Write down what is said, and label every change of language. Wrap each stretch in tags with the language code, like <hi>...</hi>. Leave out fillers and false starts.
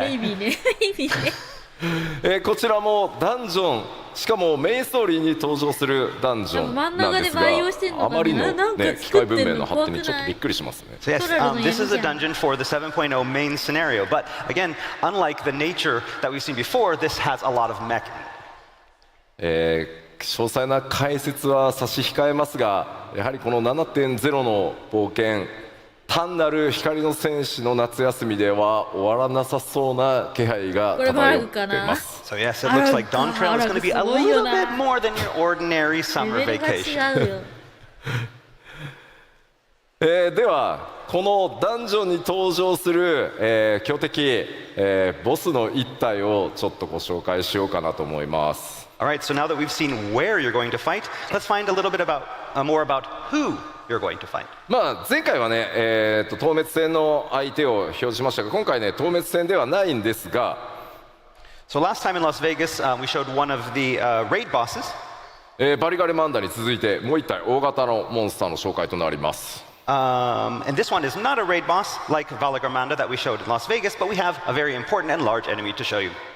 <ja>ベイビーね。ベイビーね。こちらもダンジョンしかもメインストーリーに登場するダンジョンなんですが、あまりの、ね、機械文明の発展にちょっとびっくりしますね。</ja> <en>So yes, this is a dungeon for the 7.0 main scenario, but again, unlike the nature that we've seen before, this has a lot of mech.</en> <ja>詳細な解説は差し控えますが、やはりこの 7.0 の冒険、単なる光の戦士の夏休みでは終わらなさそうな気配が漂ってます。</ja> <en>So yes, it looks like Dawn Trail is going to be a little bit more than your ordinary summer vacation.</en> <ja>ではこのダンジョンに登場する、強敵、ボスの一体をちょっとご紹介しようかなと思います。</ja> <en>Alright, so now that we've seen where you're going to fight, let's find a little bit about, more about who you're going to fight.</en> <ja>まあ前回はね、透滅戦の相手を表示しましたが、今回ね透滅戦ではないんですが、</ja> <en>So last time in Las Vegas, we showed one of the raid bosses.</en> <ja>バリガレマンダに続いてもう一体大型のモンスターの紹介となります。</ja> <en>And this one is not a raid boss like Valagarmanda that we showed in Las Vegas, but we have a very important and large enemy to show you.</en>